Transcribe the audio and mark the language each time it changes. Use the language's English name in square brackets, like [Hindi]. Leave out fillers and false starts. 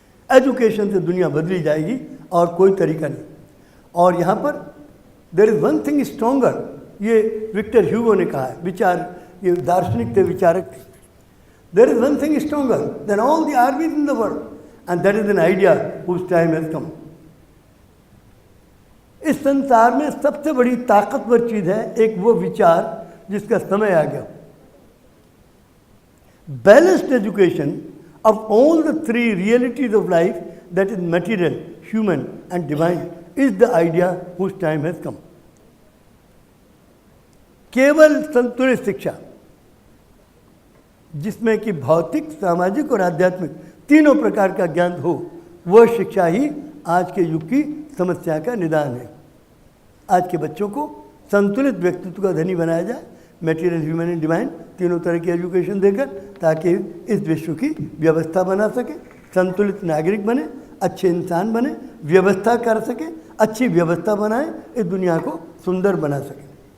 [Hindi] Education से दुनिया बदली जाएगी और कोई तरीका नहीं। और यहाँ पर [English] there is one thing stronger, [Hindi] ये विक्टर ह्यूगो ने कहा है, विचार, ये दार्शनिक थे, विचारक थे। [English] There is one thing stronger than all the armies in the world and that is an idea whose time has come. [Hindi] इस संसार में सबसे बड़ी ताकतवर चीज़ है एक वो विचार जिसका समय आ गया। [English] Balanced education of all the 3 realities of life, that is material, human and divine, is the idea whose time has come। [Hindi] केवल संतुलित शिक्षा जिसमें कि भौतिक, सामाजिक और आध्यात्मिक तीनों प्रकार का ज्ञान हो, वह शिक्षा ही आज के युग की समस्या का निदान है। आज के बच्चों को संतुलित व्यक्तित्व का धनी बनाया जाए, [English] material, human and divine, [Hindi] तीनों तरह की एजुकेशन देकर, ताकि इस विश्व की व्यवस्था बना सके, संतुलित नागरिक बने, अच्छे इंसान बने, व्यवस्था कर सके, अच्छी व्यवस्था बनाए, इस दुनिया को सुंदर बना सके।